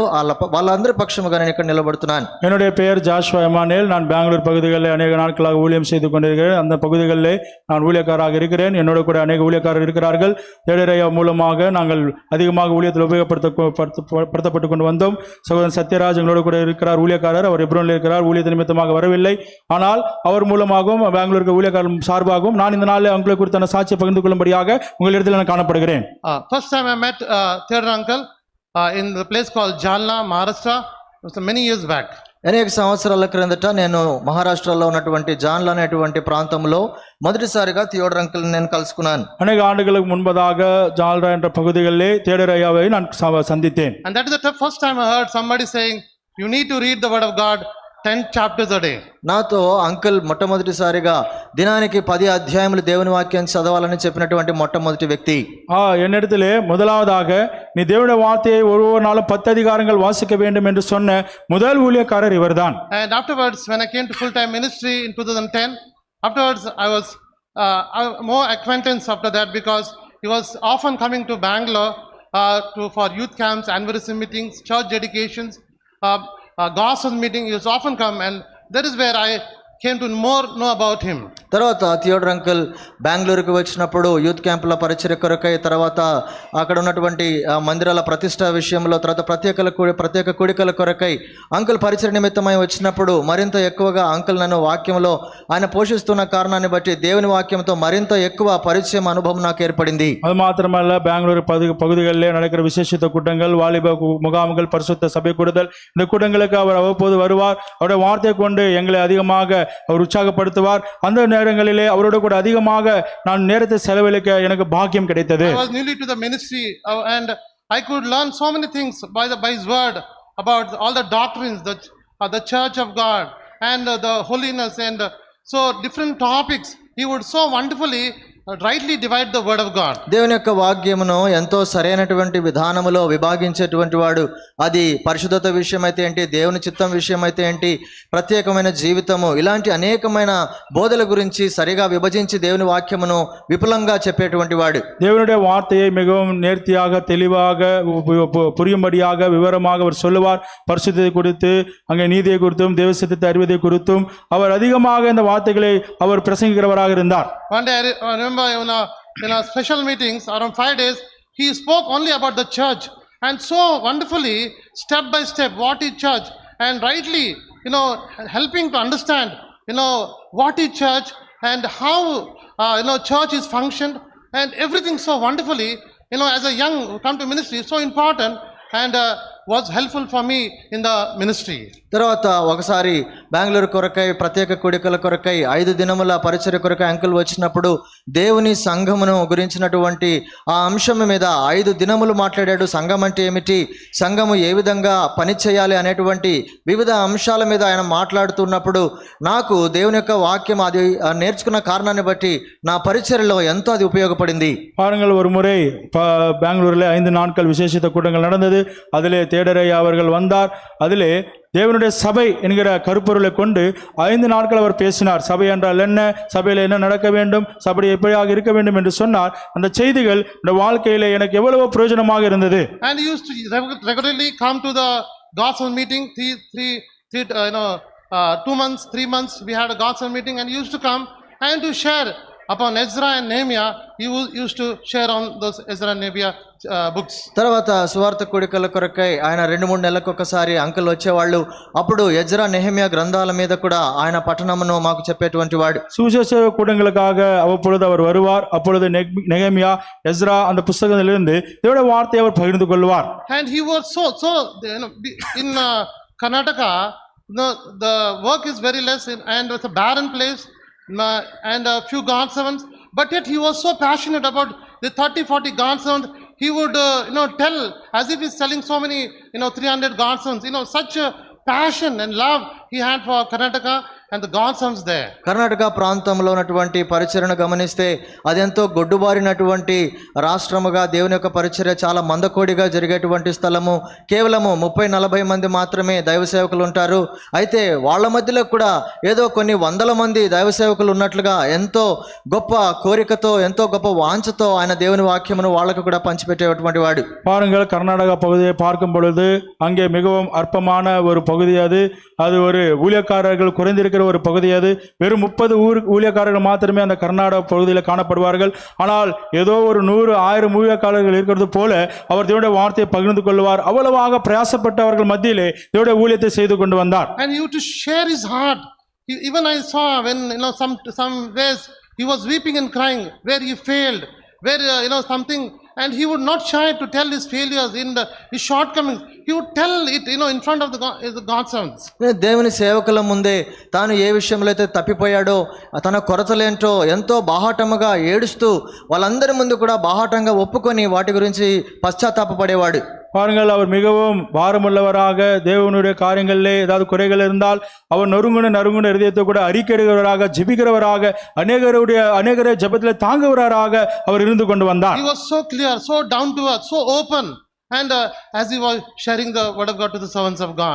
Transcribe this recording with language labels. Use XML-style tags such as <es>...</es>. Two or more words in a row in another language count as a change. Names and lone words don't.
<te>వాళ్ళందరి పక్షముగా నేను ఇక్కడ நிலப்படுத்தினான்.</te> <ta>என்னுடைய பெயர் ஜாஷுவா எமானுவேல். நான் பெங்களூர் பகுதிகளில் அநேக நாட்களாக ஊழியம் செய்து கொண்டிருக்கிறேன். அந்த பகுதிகளில் நான் ஊழியக்காரராக இருக்கிறேன். என்னோட கூட அநேக ஊழியக்காரர் இருக்கிறார்கள். தேடரையா மூலமாக நாங்கள் அதிகமாக ஊழியத்தில் உபயோகப்படுத்தப்பட்டு கொண்டு வந்தோம். சகோதரன் சத்யராஜ் எங்களோட கூட இருக்கிறார், ஊழியக்காரர். அவர் எப்ரோனில் இருக்கிறார், ஊழியத்தின் நிமித்தமாக வரவில்லை. ஆனால் அவர் மூலமாகவும் பெங்களூர் ஊழியக்காரர் சார்பாகவும் நான் இந்த நாளில் உங்களை குறித்தான சாட்சியை பகிர்ந்து கொள்ளும்படியாக உங்களிடத்தில் நான் காணப்படுகிறேன்.</ta> <en>First time I met Theodore uncle in the place called Jalna, Maharashtra. It was many years back.</en> <te>అనేక సంవత్సరాల క్రిందట నేను మహారాష్ట్రలో ఉన్నటువంటి జాన్లా అనేటువంటి ప్రాంతంలో మొదటిసారిగా థియోడర్ అంకుల్ నేను కలుసుకున్నాను.</te> <ta>அனேக ஆண்டுகளுக்கு முன்பதாக జాల్రా என்ற பகுதிகளிலே தேடர் ஐயாவை நான் சந்தித்தேன்.</ta> <en>And that is the first time I heard somebody saying you need to read the word of God 10 chapters a day.</en> <te>నాతో అంకుల్ మొట్టమొదటిసారిగా దినానికి 10 అధ్యాయములు దేవుని వాక్యాన్ని చదవాలని చెప్పినటువంటి మొట్టమొదటి వ్యక్తి.</te> <ta>என்னிடத்திலே முதலாவதாக நீ தேவனுடைய வார்த்தையை ஒவ்வொரு நாளும் 10 அதிகாரங்கள் வாசிக்க வேண்டும் என்று சொன்ன முதல் ஊழியக்காரர் இவர்தான்.</ta> <en>And afterwards when I came to full time ministry in 2010, afterwards I was more acquaintance after that, because he was often coming to Bangalore for youth camps, anniversary meetings, church dedications, gospel meeting. He was often come, and that is where I came to know about him.</en> <te>తర్వాత థియోడర్ అంకుల్ బెంగళూరుకు వచ్చినప్పుడు</te> <en>youth camps</en> <te>పరిచర్య కొరకై, తర్వాత అక్కడ ఉన్నటువంటి మందిరాల ప్రతిష్ట విషయంలో, తర్వాత ప్రత్యేక కూడికల కొరకై అంకుల్ పరిచర్య నిమిత్తమై వచ్చినప్పుడు మరింత ఎక్కువగా అంకుల్ నన్ను వాక్యంలో ఆయన పోషిస్తున్న కారణాన్ని బట్టి దేవుని వాక్యంతో మరింత ఎక్కువ పరిచయం అనుభవం నాకు ఏర్పడింది.</te> <ta>அது மாத்திரமல்ல, பெங்களூர் பகுதிகளிலே நடக்கிற விசேஷித்த கூட்டங்கள், வாலிப முகாம்கள், பரிசுத்த சபை கூடுதல், இந்த கூட்டங்களுக்கு அவர் அவ்வப்போது வருவார். அவருடைய வார்த்தையை கொண்டு எங்களை அதிகமாக அவர் உற்சாகப்படுத்துவார். அந்த நேரங்களிலே அவரோட கூட அதிகமாக நான் நேரத்தை செலவழிக்க எனக்கு பாக்கியம் கிடைத்தது.</ta> <en>I was newly to the ministry and I could learn so many things by his word about all the doctrines, the church of God and the holiness, and so different topics he would so wonderfully rightly divide the word of God.</en> <te>దేవుని యొక్క వాక్యమును ఎంతో సరైనటువంటి విధానములో విభాగించేటువంటి వాడు, అది పరిశుద్ధత విషయం అయితే ఏంటి, దేవుని చిత్తం విషయం అయితే ఏంటి, ప్రత్యేకమైన జీవితము, ఇలాంటి అనేకమైన బోధల గురించి సరిగా విభజించి దేవుని వాక్యమును విపులంగా చెప్పేటువంటి వాడు.</te> <ta>தேவனுடைய வார்த்தையை மிகவும் நேர்த்தியாக தெளிவாக புரியும்படியாக விவரமாக அவர் சொல்லுவார். பரிசுத்தத்தை குறித்து, அங்கே நீதியை குறித்தும் தேவ சித்தத்தை அறிவதை குறித்தும் அவர் அதிகமாக இந்த வார்த்தைகளை அவர் பிரசங்கிக்கிறவராக இருந்தார்.</ta> <en>One day I remember in our special meetings around 5 days, he spoke only about the church, and so wonderfully, step by step, what is church, and rightly, helping to understand, what is church and how, church is functioned, and everything so wonderfully, as a young who come to ministry, so important, and was helpful for me in the ministry.</en> <te>తర్వాత ఒకసారి బెంగళూరు కొరకై ప్రత్యేక కూడికల కొరకై 5 దినముల పరిచర్య కొరకై అంకుల్ వచ్చినప్పుడు దేవుని సంఘమును గురించినటువంటి ఆ అంశం మీద 5 దినములు మాట్లాడాడు. సంఘం అంటే ఏమిటి, సంఘము ఏ విధంగా పని చేయాలి అనేటువంటి వివిధ అంశాల మీద ఆయన మాట్లాడుతున్నప్పుడు నాకు దేవుని యొక్క వాక్యం అది నేర్చుకున్న కారణాన్ని బట్టి నా పరిచర్యలో ఎంతో అది ఉపయోగపడింది.</te> <ta>பாருங்கள், ஒரு முறை பெங்களூரில் 5 நாட்கள் விசேஷித்த கூட்டங்கள் நடந்தது. அதிலே தேடரையா அவர்கள் வந்தார். அதிலே தேவனுடைய சபை என்கிற கருப்பொருளை கொண்டு 5 நாட்கள் அவர் பேசினார். சபை என்றால் என்ன, சபையில் என்ன நடக்க வேண்டும், சபை எப்படியாக இருக்க வேண்டும் என்று சொன்னார். அந்த செய்திகள் இந்த வாழ்க்கையில எனக்கு எவ்வளவு பிரயோஜனமாக இருந்தது.</ta> <en>And he used to regularly come to the gospel meeting. 2 months, 3 months we had a gospel meeting, and he used to come and to share upon Ezra and Nehemiah. He used to share on those Ezra and Nehemiah books.</en> <te>తర్వాత సువార్త కూడికల కొరకై ఆయన 2-3 నెలలకు ఒకసారి అంకుల్ వచ్చేవాళ్ళు. అప్పుడు ఎజ్రా నెహెమియా గ్రంథాల మీద కూడా ఆయన పఠనమును మాకు చెప్పేటువంటి వాడు.</te> <ta>சுவிசேஷ கூட்டங்களுக்காக அவ்வப்பொழுது அவர் வருவார். அப்பொழுது நெகேமியா, எஸ்ரா அந்த புத்தகத்திலிருந்து தேவனுடைய வார்த்தையை அவர் பகிர்ந்து கொள்வார்.</ta> <en>And he was so in Karnataka, the work is very less, and it's a barren place, and a few God servants, but yet he was so passionate about the 30-40 God servants. He would tell as if he's selling so many 300 God servants. Such a passion and love he had for Karnataka and the God servants there.</en> <te>కర్ణాటక ప్రాంతంలో ఉన్నటువంటి పరిచర్యను గమనిస్తే అదెంతో గొడ్డుబారినటువంటి రాష్ట్రముగా, దేవుని యొక్క పరిచర్య చాలా మందకోడిగా జరిగేటువంటి స్థలము. కేవలము 30-40 మంది మాత్రమే దైవ సేవకులు ఉంటారు. అయితే వాళ్ళ మధ్యలో కూడా ఏదో కొన్ని వందల మంది దైవ సేవకులు ఉన్నట్లుగా ఎంతో గొప్ప కోరికతో, ఎంతో గొప్ప వాంఛతో ఆయన దేవుని వాక్యమును వాళ్ళకు కూడా పంచిపెట్టేటువంటి వాడు.</te> <ta>பாருங்கள், கர்நாடகா பகுதியை பார்க்கும் பொழுது அங்கே மிகவும் அற்பமான ஒரு பகுதி அது. அது ஒரு ஊழியக்காரர்கள் குறைந்திருக்கிற ஒரு பகுதி. அது வெறும் 30 ஊழியக்காரர்கள் மாத்திரமே அந்த கர்நாடக பகுதியில் காணப்படுவார்கள். ஆனால் ஏதோ ஒரு 100-1000 ஊழியக்காரர்கள் இருக்கிறது போல அவர் தேவனுடைய வார்த்தையை பகிர்ந்து கொள்வார். அவ்வளவாக பிரயாசப்பட்டவர்கள் மத்தியிலே தேவனுடைய ஊழியத்தை செய்து கொண்டு வந்தார்.</ta> <en>And he used to share his heart. Even I saw when some ways he was weeping and crying where he failed, where something, and he would not shy to tell his failures, his shortcomings. He would tell it in front of the God servants.</en> <te>దేవుని సేవకుల ముందే తాను ఏ విషయంలో అయితే తప్పిపోయాడో, తన కొరతలేంటో ఎంతో బాహాటముగా ఏడుస్తూ వాళ్ళందరి ముందు కూడా బాహాటంగా ఒప్పుకొని వాటి గురించి పశ్చాత్తాపపడేవాడు.</te> <ta>பாருங்கள், அவர் மிகவும் பாரமுள்ளவராக, தேவனுடைய காரியங்களிலே ஏதாவது குறைகள் இருந்தால் அவர் நறுங்குன இருதயத்தை கூட அறிக்கையிடுகிறவராக, ஜெபிக்கிறவராக, அநேகரை ஜெபத்திலே தாங்குகிறவராக அவர் இருந்து கொண்டு வந்தார்.</ta> <en>He was so clear, so down to earth, so open, and as he was sharing the word of God to the servants of God.</en>